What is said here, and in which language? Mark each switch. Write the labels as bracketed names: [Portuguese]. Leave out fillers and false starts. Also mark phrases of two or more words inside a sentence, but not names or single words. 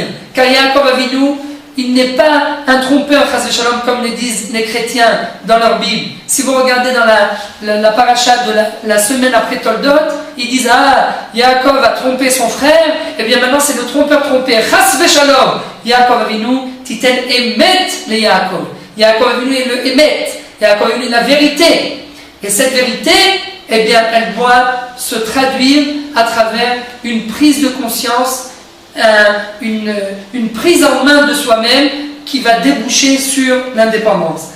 [French] Car [Hebrew] יעקב אבינו, [French] il n'est pas un trompeur, [Hebrew] חס ושלום, [French] comme le disent les chrétiens dans leur Bible. Si vous regardez dans la paracha de la semaine après Toldot, ils disent: ah, Yaakov a trompé son frère, et bien maintenant c'est le trompeur trompé. [Hebrew] חס ושלום, יעקב אבינו, תתן אמת ליעקב. יעקב אבינו [French] est le Emet. [Hebrew] יעקב אבינו [French] est la vérité. Et cette vérité, eh bien, elle doit se traduire à travers une prise de conscience, une prise en main de soi-même qui va déboucher sur l'indépendance.